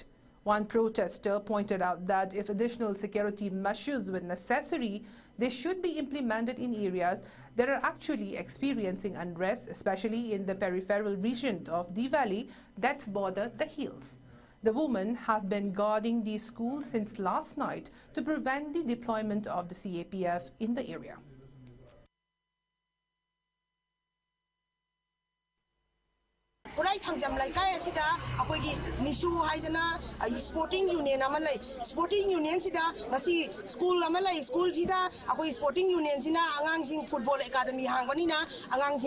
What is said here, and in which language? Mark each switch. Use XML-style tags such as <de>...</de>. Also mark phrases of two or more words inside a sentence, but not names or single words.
<en>One protester pointed out that if additional security measures were necessary, they should be implemented in areas that are actually experiencing unrest, especially in the peripheral region of the valley that border the hills. The women have been guarding these schools since last night to prevent the deployment of the CAPF in the area.</en> <mni>Kurai Thangjam Laikai asida akoigi Nisu haidana</mni> <en>sporting union</en> <mni>amalai</mni> <en>sporting union</en> <mni>sida ngasi school amalai school sida akoi</mni> <en>sporting union</en> <mni>sina angangsing</mni> <en>football academy</en> <mni>hangbanina angangsing</mni>